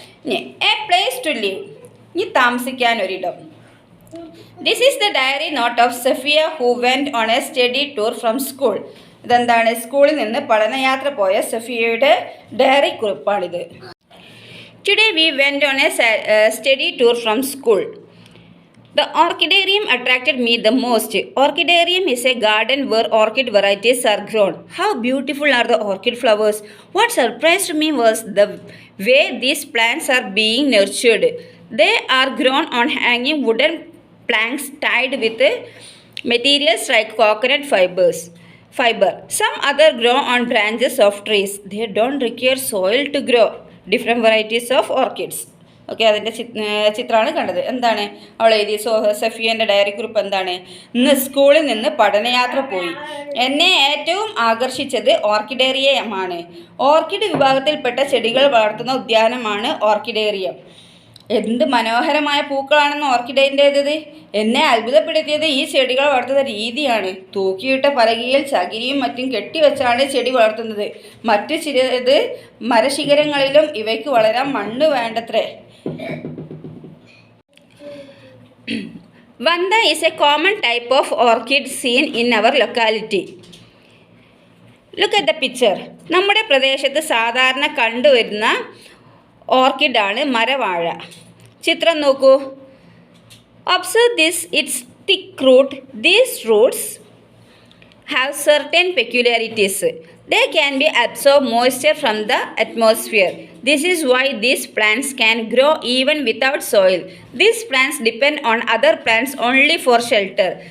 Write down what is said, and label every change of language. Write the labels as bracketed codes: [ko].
[ml] ഇനി [en] a place to live, [ml] ഇനി താമസിക്കാൻ ഒരിടം. [en] This is the diary note of Safiya who went on a study tour from school. [ml] ഇതെന്താണ്, സ്കൂളിൽ നിന്ന് പഠനയാത്ര പോയ സഫിയയുടെ diary കുറിപ്പാണിത്. [en] Today we went on a study tour from school. The orchidarium attracted me the most. Orchidarium is a garden where orchid varieties are grown. How beautiful are the orchid flowers! What surprised me was the way these plants are being nurtured. They are grown on hanging wooden planks tied with materials like coconut fiber. Some other grow on branches of trees. They don't require soil to grow. Different varieties of orchids. [ml] Okay, അതിൻ്റെ ചിത്രമാണ് കണ്ടത്. എന്താണ് അവൾ എഴുതി, സഫിയൻ്റെ diary കുറിപ്പ് എന്താണ്? ഇന്ന് സ്കൂളിൽ നിന്ന് പഠനയാത്ര പോയി. എന്നെ ഏറ്റവും ആകർഷിച്ചത് ഓർക്കിഡേറിയമാണ്. ഓർക്കിഡ് വിഭാഗത്തിൽപ്പെട്ട ചെടികൾ വളർത്തുന്ന ഉദ്യാനമാണ് ഓർക്കിഡേറിയം. എന്ത് മനോഹരമായ പൂക്കളാണെന്ന് ഓർക്കിഡേൻ്റേത്. എന്നെ അത്ഭുതപ്പെടുത്തിയത് ഈ ചെടികൾ വളർത്തുന്ന രീതിയാണ്. തൂക്കിയിട്ട പലകയിൽ ചകിരിയും മറ്റും കെട്ടിവെച്ചാണ് ചെടി വളർത്തുന്നത്. മറ്റു ചിലത് മരശിഖരങ്ങളിലും. ഇവയ്ക്ക് വളരാൻ മണ്ണ് വേണ്ടത്രേ. [en] Vanda is a common type of orchid seen in our locality. Look at the picture. [ml] നമ്മുടെ പ്രദേശത്ത് സാധാരണ കണ്ടുവരുന്ന ഓർക്കിഡാണ് മരവാഴ. ചിത്രം നോക്കൂ. [en] Observe this, its thick root. These roots have certain peculiarities. They can be absorb moisture from the atmosphere. This is why these plants can grow even without soil. These plants depend on other plants only for shelter.